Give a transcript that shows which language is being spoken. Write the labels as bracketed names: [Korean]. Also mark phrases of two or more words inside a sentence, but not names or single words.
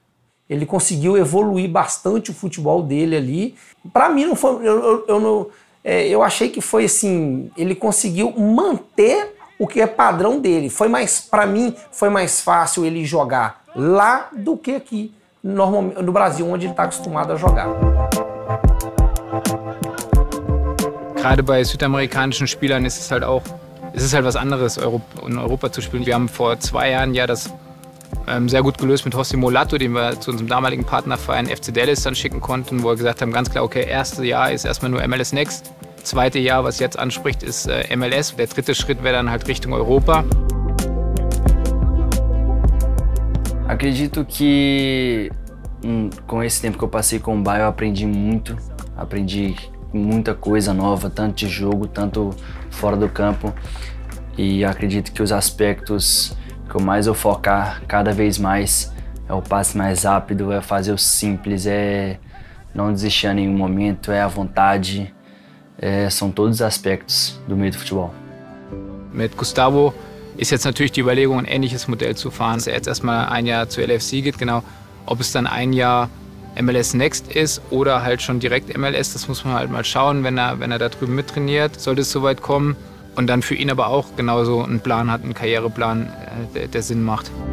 [Portuguese] Ele conseguiu evoluir bastante o futebol dele ali. Para mim, não foi, eu achei que foi assim, ele conseguiu manter o que é padrão dele. Para mim, foi mais fácil ele jogar lá do que aqui, normalmente, no Brasil, onde ele está acostumado a jogar. [German] Gerade bei südamerikanischen Spielern ist es halt was anderes, in Europa zu spielen. Wir haben vor 2 Jahren ja das sehr gut gelöst mit José Molato, den wir zu unserem damaligen Partnerverein FC Dallas dann schicken konnten, wo wir gesagt haben, ganz klar, okay, erste Jahr ist erstmal nur MLS Next. Zweite Jahr, was jetzt anspricht, ist MLS. Der dritte Schritt wäre dann halt Richtung Europa. [Portuguese] Acredito que com esse tempo que eu passei com o Bayern, eu aprendi muito. Aprendi muita coisa nova, tanto de jogo, tanto fora do campo. E acredito que os aspectos que eu mais vou focar cada vez mais é o passe mais rápido, é fazer o simples, é não desistir a nenhum momento, é a vontade. São todos os aspectos do meio do Futebol. [German] Mit Gustavo ist jetzt natürlich die Überlegung, ein ähnliches Modell zu fahren. Dass er jetzt erstmal ein Jahr zu LFC geht, genau. Ob es dann ein Jahr MLS Next ist oder halt schon direkt MLS, das muss man halt mal schauen, wenn er da drüben mittrainiert, sollte es soweit kommen. Und dann für ihn aber auch genauso einen Plan hat, einen Karriereplan, der Sinn macht.